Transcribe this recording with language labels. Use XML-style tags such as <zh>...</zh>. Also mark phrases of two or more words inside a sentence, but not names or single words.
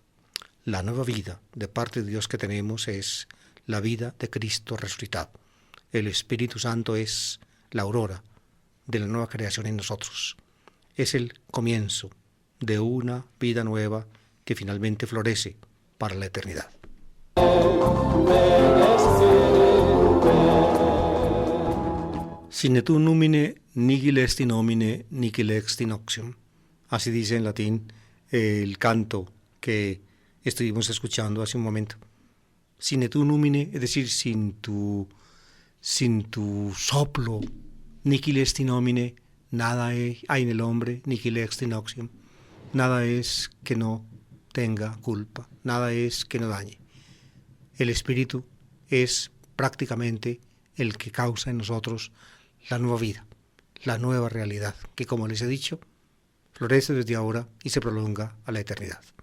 <es>La nueva vida de parte de Dios que tenemos es la vida de Cristo resucitado. El Espíritu Santo es la aurora de la nueva creación en nosotros. Es el comienzo de una vida nueva que finalmente florece para la eternidad.</es> <la>Sine tu numine nihil est in homine nihil ex in oxium.</la> <es>Así dice en latín el canto que estuvimos escuchando hace un momento.</es> <la>Sine tu numine,</la> <es>es decir, sin tu soplo,</es> <la>nihil est in homine,</la> <es>nada hay en el hombre,</es> <la>nihil ex in oxium.</la> <es>Nada es que no tenga culpa, nada es que no dañe. El Espíritu es prácticamente el que causa en nosotros la nueva vida, la nueva realidad, que como les he dicho, florece desde ahora y se prolonga a la eternidad.</es>